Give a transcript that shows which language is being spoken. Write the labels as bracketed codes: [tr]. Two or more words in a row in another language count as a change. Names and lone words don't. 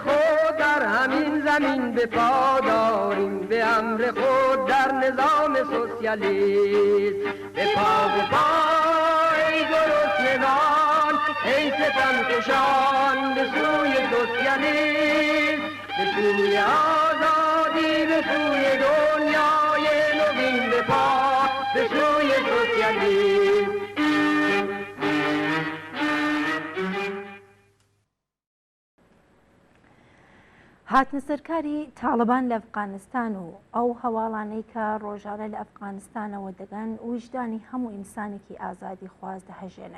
[fa] خود در همین زمین به پا داریم به امر خود در نظام سوسیالیسم به پا ای گرسنگان ای ستمکشان به سوی سوسیالیسم به سوی آزادی به سوی دنیای نوین به پا به سوی سوسیالیسم [ckb] هاتنە سەرکاری تاڵبان لە ئەفغانستان و ئەو هەواڵانەی کە ڕۆژانە لە ئەفغانستانەوە دەگەن وجدانی هەموو ئینسانێکی ئازادی خواز دەهەژێنن.